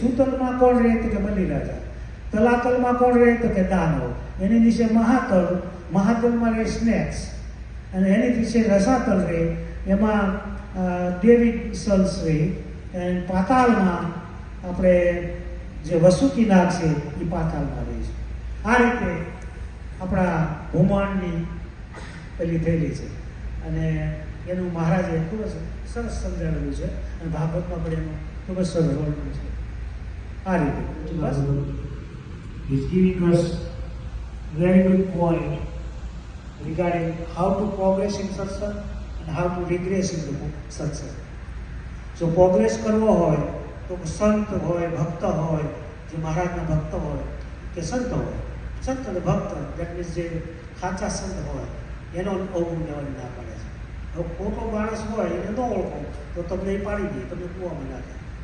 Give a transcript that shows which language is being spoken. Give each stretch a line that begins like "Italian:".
Gujarati: સુતલમાં કોણ રહે તો કે બલિ રાજા, તલાતલમાં કોણ રહે તો કે દાનવ, એની નીચે મહાતલ, મહાતલમાં રહે સ્નેક્સ, અને એની નીચે રસાતલ રહે, એમાં ડેવિડ સલ્સ રહે, અને પાતાળમાં આપણે જે વસુકી નાગ છે એ પાતાળમાં રહે છે. આ રીતે આપણા બ્રહ્માંડની પેલી થયેલી છે અને એનું મહારાજે ખૂબ જ સરસ સમજાવેલું છે અને ભાગવતમાં પણ એનું ખૂબ જ સરસ વર્ણન છે. આ રીતે બસ
English: is giving us very good point regarding how to progress in satsang and how to regress in the satsang.
Gujarati: જો પ્રોગ્રેસ કરવો હોય તો સંત હોય, ભક્ત હોય, જે મહારાજના ભક્ત હોય કે સંત હોય, સંત અને ભક્ત
English: that means
Gujarati: જે સાચા સંત હોય એનો અવગુણ લેવાની ના પાડે છે. હવે ખોટો માણસ હોય એને ન ઓળખો તો તમને એ પાડી દે, તમને કૂવામાં નાખે.